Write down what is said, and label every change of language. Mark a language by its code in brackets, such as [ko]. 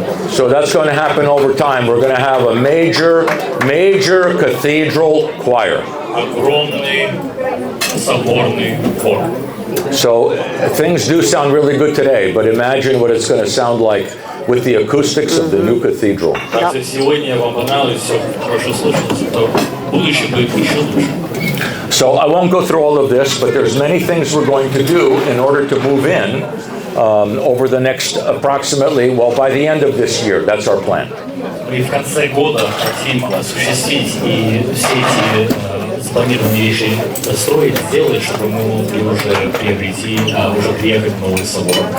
[en] So that's going to happen over time. We're going to have a major cathedral choir. [ru] огромный соборный хор. [en] So things do sound really good today, but imagine what it's going to sound like with the acoustics of the new cathedral. [ru] Если сегодня вам понравилось, все хорошо слышалось, то будущее будет еще лучше. [en] So I won't go through all of this, but there's many things we're going to do in order to move in over the next approximately, well, by the end of this year. That's our plan. [ru] Мы в конце года хотим осуществить и все эти спланированные вещи строить, сделать, чтобы мы могли уже приобрести, уже приехать в новый собор.